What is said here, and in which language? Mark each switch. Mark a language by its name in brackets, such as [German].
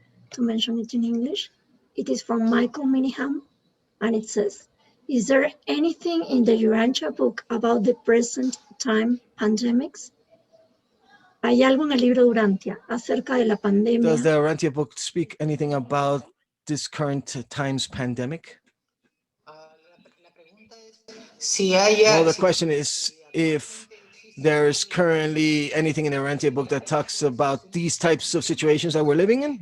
[English] To mention it in English. It is from Michael Miniham, and it says, is there anything in the Urantia book about the present time pandemics? [Spanish] ¿Hay algo en el libro de Urantia acerca de la pandemia? [English] Does the Urantia book speak anything about this current times pandemic? [Spanish] Si haya, [English] Well, the question is if there's currently anything in the Urantia book that talks about these types of situations that we're living in.